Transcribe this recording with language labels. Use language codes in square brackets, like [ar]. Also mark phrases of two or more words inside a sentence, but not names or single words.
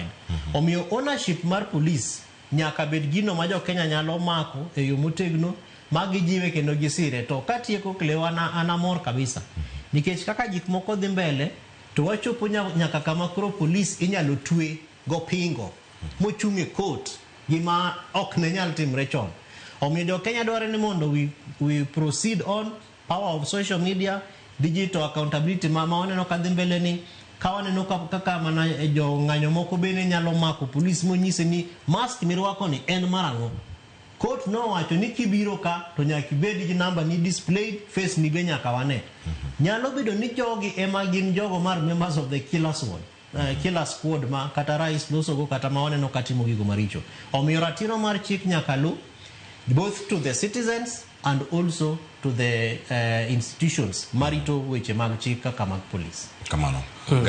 [luo] Omiyo ownership mar police nyaka bed gino ma jo Kenya nyalo mako e yo motegno magi jiwe kendo gisire. To katieko Klewana anamor kabisa nikech kaka gik moko dhi mbele to wachopo nyaka kama koro police inyalo twe go pingo mochung' e court gima ok ne nyal timre chon. Omiyo jo Kenya dwaro ni mondo [en] we proceed on power of social media, digital accountability [luo] ma waneno kadhi mbele ni ka waneno kaka mana jo ng'anyo moko bende nyalo mako polis monyise ni mask mirwako ni en marango. Court nowacho ni kibiro ka to nyaka ibed gi namba ni displayed, face ni be nyaka wane. Nyalo bedo ni jogi ema gin jogo mar [en] members of the killer squad [luo] ma kata rais losogo kata ma waneno katimo gigo maricho. Omiyo ratiro mar chik nyaka lu [en] both to the citizens and also to the institutions [luo] marito weche mag chik kaka mag police. Kamano.